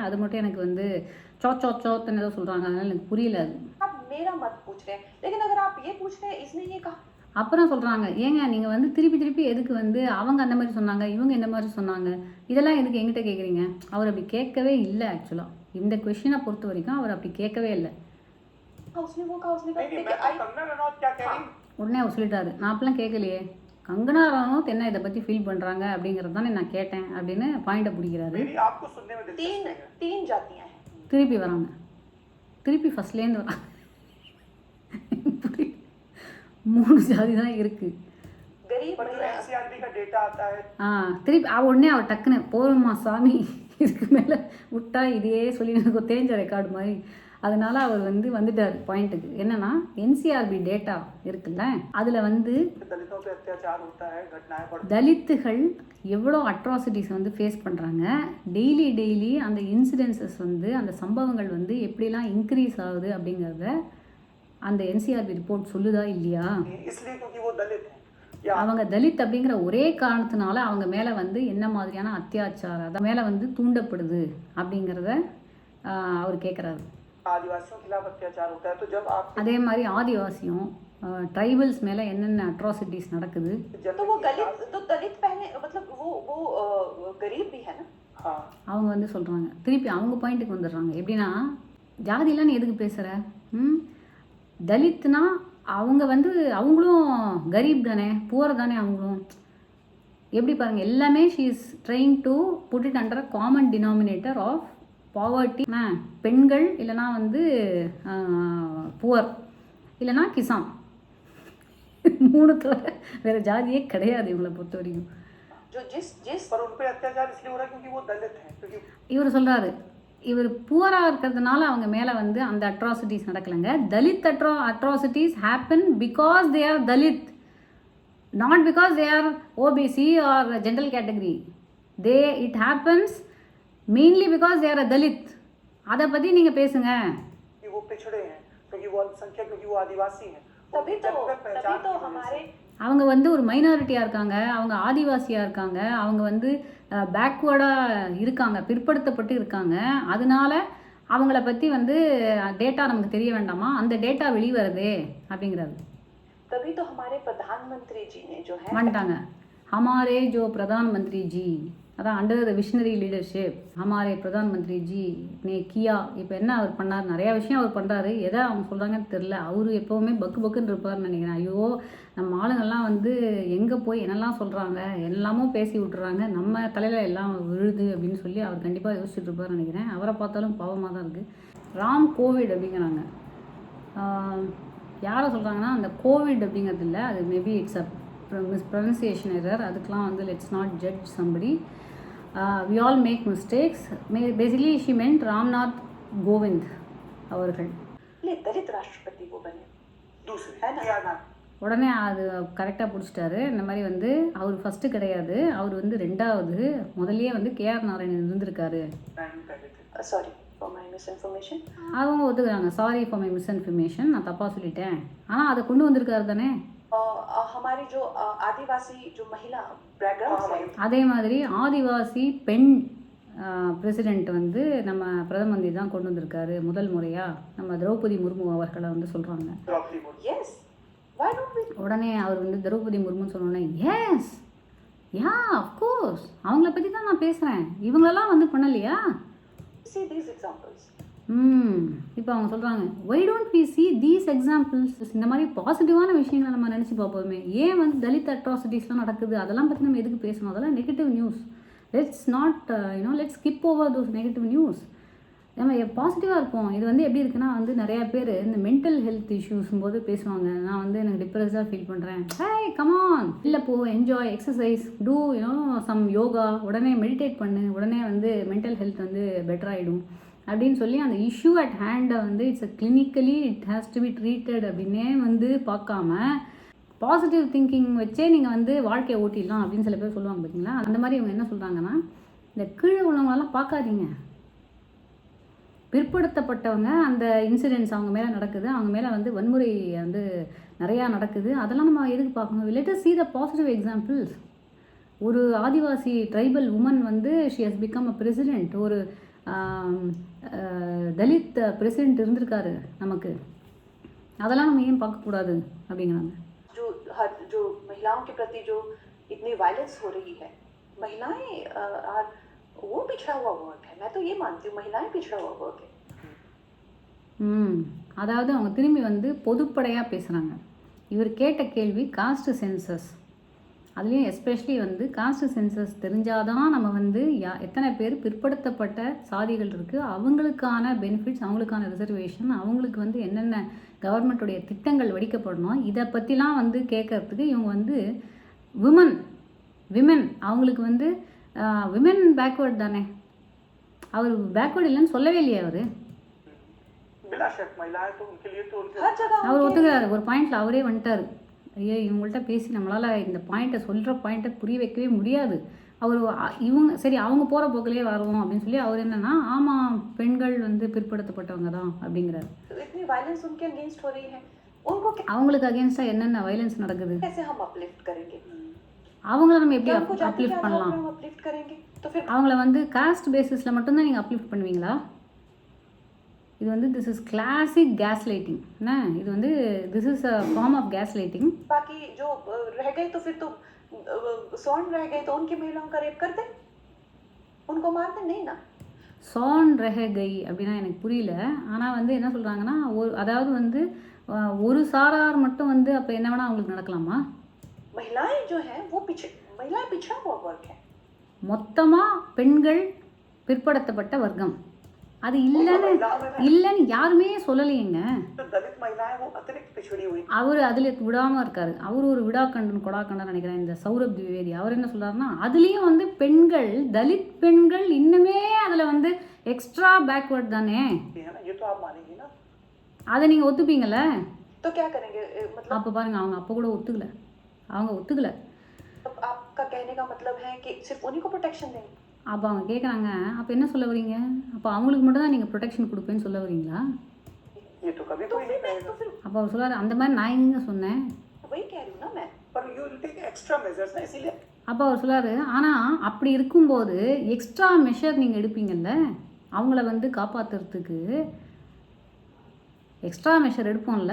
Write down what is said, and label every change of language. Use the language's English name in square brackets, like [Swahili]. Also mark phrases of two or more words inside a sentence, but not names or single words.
[Tamil] அது மட்டும் எனக்கு வந்து சோத்துன்னு ஏதோ சொல்கிறாங்க, அதனால எனக்கு புரியல அது. அப்புறம் சொல்கிறாங்க, ஏங்க நீங்கள் வந்து திருப்பி எதுக்கு வந்து அவங்க அந்த மாதிரி சொன்னாங்க, இவங்க இந்த மாதிரி சொன்னாங்க, இதெல்லாம் எதுக்கு எங்கிட்ட கேட்குறீங்க? அவர் அப்படி கேட்கவே இல்லை ஆக்சுவலாக. இந்த கொஷினை பொறுத்த வரைக்கும் அவர் அப்படி கேட்கவே இல்லை. [Hindi] उसने वो कहा, उसने कहा नहीं नहीं, देखिए, मैं तो कंगना रनौत क्या कह रही हूँ। [Tamil] உடனே அவர் சொல்லிட்டாரு, நான் அப்பெல்லாம் கேட்கலையே, கங்கனா ரனௌத் என்ன இதை பற்றி ஃபீல் பண்ணுறாங்க அப்படிங்கிறது தானே நான் கேட்டேன் அப்படின்னு பாயிண்ட்டை பிடிக்கிறாரு. [Hindi] मेरी आपको सुनने में दिलचस्पी तीन है। तीन जातियां हैं। [Tamil] திருப்பி வராங்க, திருப்பி ஃபஸ்ட்லேருந்து வராங்க. 3 ஜாதி தான் இருக்குது. [Hindi] गरीब पर जो महिला NCRB का डेटा आता है, [Tamil] திருப்பி உடனே அவர் டக்குன்னு போதுமா சாமி, இதுக்கு மேலே விட்டா இதையே சொல்லி எனக்கு தேஞ்ச ரெக்கார்டு மாதிரி. அதனால அவர் வந்துட்டார் பாயிண்ட்டுக்கு. என்னன்னா என்சிஆர்பி டேட்டா இருக்குல்ல, அதில் [Hindi] दलितों पे अत्याचार होता है, घटनाएं बढ़ती [Tamil] தலித்துகள் எவ்வளோ [English] atrocities face [Tamil] பண்ணுறாங்க, டெய்லி அந்த இன்சிடென்சஸ் அந்த சம்பவங்கள் எப்படிலாம் இன்க்ரீஸ் ஆகுது அப்படிங்கிறத அந்த என்சிஆர்பி ரிப்போர்ட் சொல்லுதா இல்லையா? [Hindi] हैं, इसलिए क्योंकि वो दलित हैं या [Tamil] அவங்க தலித் அப்படிங்கிற ஒரே காரணத்தினால அவங்க மேலே என்ன மாதிரியான அத்தியாச்சாரம் அதை மேலே தூண்டப்படுது அப்படிங்கிறத அவர் கேட்குறாரு. [Hindi] आदिवासियों के खिलाफ अत्याचार होता है, तो जब आप [Tamil] அதே மாதிரி ஆதிவாசியும் ட்ரைபல்ஸ் மேலே என்னென்ன அட்ராசிட்டிஸ் நடக்குது. [Hindi] तो वो दलित पहले मतलब वो गरीब भी है ना। हाँ [Tamil] அவங்க சொல்கிறாங்க, திருப்பி அவங்க பாயிண்ட்டுக்கு வந்துடுறாங்க. எப்படின்னா, ஜாதிலாம் நீ எதுக்கு பேசுகிற, தலித்னா அவங்க அவங்களும் கரீப் தானே, புவர் தானே அவங்களும். எப்படி பாருங்கள், எல்லாமே [English] she is trying to put it under common denominator of poverty. [Tamil] பெண்கள் இல்லைனா புவர் இல்லைனா கிசான், 3 தவிர வேறு ஜாதியே கிடையாது இவங்களை பொறுத்த வரைக்கும். [Hindi] जो जिस पर उन पे अत्याचार इसलिए हो रहा है क्योंकि वो दलित हैं, क्योंकि [Tamil] இவர் சொல்கிறாரு, இவர் புவராக இருக்கிறதுனால அவங்க மேலே அந்த அட்ராசிட்டிஸ் நடக்கலைங்க. [English] Dalit atrocities happen because they are Dalit, not because they are OBC or general category. it happens mainly because they are a Dalit. [Tamil] அதை பற்றி நீங்கள் பேசுங்க. [Hindi] वो पिछड़े हैं, क्योंकि वो अल्पसंख्यक, क्योंकि वो आदिवासी हैं। तभी तो हमारे [Tamil] அவங்க ஒரு மைனாரிட்டியாக இருக்காங்க, அவங்க ஆதிவாசியாக இருக்காங்க, அவங்க பேக்வேர்டாக இருக்காங்க, பிற்படுத்தப்பட்டு இருக்காங்க. அதனால அவங்கள பற்றி டேட்டா நமக்கு தெரிய வேண்டாமா, அந்த டேட்டா வெளிவருதே அப்படிங்கிறாரு. [Hindi] तभी तो हमारे प्रधानमंत्री जी ने जो है வந்துட்டாங்க, हमारे जो प्रधानमंत्री जी, அதான் [English] under the visionary leadership [Hindi] हमारे प्रधानमंत्री जी ने किया. [Tamil] இப்போ என்ன அவர் பண்ணார், நிறையா விஷயம் அவர் பண்ணுறாரு. எதை அவங்க சொல்கிறாங்கன்னு தெரில. அவர் எப்போவுமே பக்குன்னு இருப்பார்னு நினைக்கிறேன். ஐயோ, நம்ம ஆளுங்கள்லாம் எங்கே போய் என்னெல்லாம் சொல்கிறாங்க, எல்லாமோ பேசி விட்டுறாங்க, நம்ம தலையில் எல்லாம் விழுது அப்படின்னு சொல்லி அவர் கண்டிப்பாக யோசிச்சுட்டு இருப்பார்னு நினைக்கிறேன். அவரை பார்த்தாலும் பாவமாக தான் இருக்குது. ராம் கோவிட் அப்படிங்கிறாங்க. யாரை சொல்கிறாங்கன்னா, அந்த கோவிட் அப்படிங்கிறது இல்லை, அது [English] maybe it's a pronunciation error. அதுக்கெலாம் let's not judge somebody. we all make mistakes. Basically she meant ராம்நாத் கோவிந்த் அவர்கள். [Hindi] ले दलित राष्ट्रपति वो बने दूसरे है ना। या ना [Tamil] உடனே அது கரெக்டாக பிடிச்சிட்டாரு. இந்த மாதிரி அவர் ஃபஸ்ட்டு கிடையாது, அவர் 2வது. முதல்லயே கேஆர் நாராயணன் இருந்திருக்காரு. [Hindi] टाइम पहले थे। [English] sorry for my misinformation. [Tamil] அவங்க ஒத்துக்கிறாங்க, [English] sorry for my misinformation, [Tamil] நான் தப்பாக சொல்லிட்டேன். ஆனால் அதை கொண்டு வந்திருக்காரு தானே. [Hindi] हमारी जो आदिवासी जो महिला बैकग्राउंड है, [Tamil] அதே மாதிரி ஆதிவாசி பெண் பிரசிடெண்ட் நம்ம பிரதம மந்திரி தான் கொண்டு வந்திருக்காரு முதல் முறையாக. நம்ம திரௌபதி முர்மு அவர்களை சொல்கிறாங்க. [Hindi] द्रौपदी मुर्मू। [English] yes why don't we. [Tamil] உடனே அவர் திரௌபதி முர்முன்னு சொன்னோன்னே, [English] yes ya of course [Tamil] அவங்கள பற்றி தான் நான் பேசுகிறேன், இவங்களெல்லாம் பண்ணலையா. [English] see these examples। [Tamil] இப்போ அவங்க சொல்கிறாங்க, [English] why don't we see these examples. [Tamil] இந்த மாதிரி பாசிட்டிவான விஷயங்களை நம்ம நினச்சி பார்ப்போமே. ஏன் தலித் அட்ராசிட்டிஸ்லாம் நடக்குது, அதெல்லாம் பற்றி நம்ம எதுக்கு பேசணும், அதெல்லாம் [English] negative news. let's not let's skip over those negative news. [Tamil] நம்ம பாசிட்டிவாக இருப்போம். இது எப்படி இருக்குன்னா, நிறையா பேர் இந்த [English] mental health issues-um [Tamil] போது பேசுவாங்க, நான் எனக்கு [English] depressed-aaga feel [Tamil] பண்ணுறேன். [English] hey come on, [Tamil] இல்லை போ, [English] enjoy, exercise, do some yoga, [Tamil] உடனே மெடிடேட் பண்ணு, உடனே [English] mental health better [Tamil] ஆகிடும் அப்படின்னு சொல்லி அந்த [English] issue at hand-ai it's a clinically it has to be treated [Tamil] அப்படின்னே பார்க்காம [English] positive thinking [Tamil] வச்சே நீங்கள் வாழ்க்கையை ஓட்டிடலாம் அப்படின்னு சில பேர் சொல்லுவாங்க பார்த்தீங்களா. அந்த மாதிரி இவங்க என்ன சொல்கிறாங்கன்னா, இந்த கீழே உள்ளவங்களெல்லாம் பார்க்காதீங்க, பிற்படுத்தப்பட்டவங்க அந்த இன்சிடென்ட்ஸ் அவங்க மேலே நடக்குது, அவங்க மேலே வன்முறை நிறையா நடக்குது, அதெல்லாம் நம்ம எதுக்கு பார்க்கணும். [English] let us see the positive examples. [Tamil] ஒரு ஆதிவாசி [English] tribal woman she has become a president, [Tamil] ஒரு தலித் பிரசிடெண்ட் இருந்திருக்காரு நமக்கு, அதெல்லாம் நம்ம ஏன் பார்க்கக்கூடாது அப்படிங்கிறாங்க. [Hindi] जो महिलाओं के प्रति जो इतनी वायलेंस हो रही है, महिलाएं आर वो पिछड़ा हुआ वर्ग है, मैं तो ये मानती हूँ महिलाएं पिछड़ा हुआ वर्ग है। [Tamil] அதாவது அவங்க திரும்பி வந்து பொதுப்படையாக பேசுகிறாங்க. இவர் கேட்ட கேள்வி [English] caste census, [Tamil] அதுலேயும் எஸ்பெஷலி வந்து [English] caste census [Tamil] தெரிஞ்சாதான் நம்ம வந்து எத்தனை பேர் பிற்படுத்தப்பட்ட சாதிகள் இருக்குது, அவங்களுக்கான பெனிஃபிட்ஸ், அவங்களுக்கான ரிசர்வேஷன், அவங்களுக்கு வந்து என்னென்ன கவர்மெண்ட்டுடைய திட்டங்கள் வடிக்கப்படணும், இதை பற்றிலாம் வந்து கேட்கறதுக்கு இவங்க வந்து விமன் அவங்களுக்கு வந்து [English] women backward [Tamil] தானே, அவர் பேக்வேர்டு இல்லைன்னு சொல்லவே இல்லையா அவர்? [Hindi] बिना शक महिलाएं तो उनके लिए तो उनके हर जगह [Tamil] அவர் ஒத்துக்கிறாரு. ஒரு பாயிண்டில் அவரே வந்துட்டார். ஐயோ இவங்கள்ட்ட பேசி நம்மளால் இந்த பாயிண்ட்டை சொல்கிற பாயிண்ட்டை புரிய வைக்கவே முடியாது. அவர் இவங்க சரி அவங்க போகிற போக்கிலே வரோம் அப்படின்னு சொல்லி அவர் என்னன்னா ஆமாம் பெண்கள் வந்து பிற்படுத்தப்பட்டவங்க தான் அப்படிங்கிறாரு. [Hindi] इतनी वायलेंस उनके अगेंस्ट हो रही है, उनको [Tamil] அவங்களுக்கு அகேன்ஸ்டாக என்னென்ன வைலன்ஸ் நடக்குது, [Hindi] कैसे हम अपलिफ्ट करेंगे? [Tamil] அவங்கள நம்ம எப்படி [Hindi] क्या उनको जाति के [Tamil] அப்லிஃப்ட் [Hindi] आधार [Tamil] பண்ணலாம்? [Hindi] पर हम अपलिफ्ट करेंगे? तो फिर [Tamil] அவங்கள வந்து [English] caste basis-il [Tamil] மட்டும்தான் நீங்கள் அப்லிஃப்ட் பண்ணுவீங்களா? இது வந்து [English] this is classic gas lighting. [Tamil] என்ன இது வந்து [English] this is a form of gas lighting. [Hindi] बाकी जो रह गए तो फिर तो सौन रह गए तो उनकी महिलाओं का रेप कर दे, उनको मार दे, नहीं ना? सान रह गए [Tamil] அப்படின்னா எனக்கு புரியல. ஆனால் வந்து என்ன சொல்கிறாங்கன்னா அதாவது வந்து ஒரு சாரார் மட்டும் வந்து அப்போ என்ன வேணால் அவங்களுக்கு நடக்கலாமா? [Hindi] महिलाएं जो हैं वो महिलाएं पिछड़ा हुआ वर्ग है। [Tamil] மொத்தமாக பெண்கள் பிற்படுத்தப்பட்ட வர்க்கம், அது இல்லைன்னு யாருமே சொல்லலையேங்க. [Hindi] तो दलित महिलाएं वो अतिरिक्त पिछड़ी हुई। [Tamil] அவர் அதில் விடாமல் இருக்கார். அவர் ஒரு விடாக்கண்டன் கொடாக்கண்டன் நினைக்கிறேன் இந்த சௌரப் திவேதி. அவர் என்ன சொல்கிறாருன்னா அதுலேயும் வந்து பெண்கள், தலித் பெண்கள் இன்னுமே அதில் வந்து [English] extra backward [Tamil] தானே, [Hindi] ये तो आप मानेंगे ना? [Tamil] அதை நீங்கள் ஒத்துப்பீங்கள்ல? [Hindi] तो क्या करेंगे? मतलब [Tamil] அப்போ பாருங்கள் அவங்க அப்போ கூட ஒத்துக்கலை. [Hindi] आपका कहने का मतलब है कि सिर्फ उन्हीं को प्रोटेक्शन देंगे? [Tamil] அப்போ அவங்க கேட்குறாங்க அப்போ என்ன சொல்ல வரீங்க? அப்போ அவங்களுக்கு மட்டும் தான் நீங்கள் ப்ரொடெக்ஷன் கொடுப்பேன்னு சொல்ல வரீங்களா? [Hindi] ये तो कभी कोई नहीं कहेगा। [Tamil] அப்போ அவர் சொல்கிறாரு அந்த மாதிரி நான் எங்க சொன்னேன்? [Hindi] वही कह रही हूँ ना मैं। [English] पर you will take extra measures [Hindi] ना, इसीलिए [Tamil] அப்போ அவர் சொல்கிறாரு ஆனால் அப்படி இருக்கும்போது [English] extra measure [Tamil] நீங்கள் எடுப்பீங்கல்ல, அவங்கள வந்து காப்பாற்றுறதுக்கு [English] extra measure [Tamil] எடுப்போம்ல.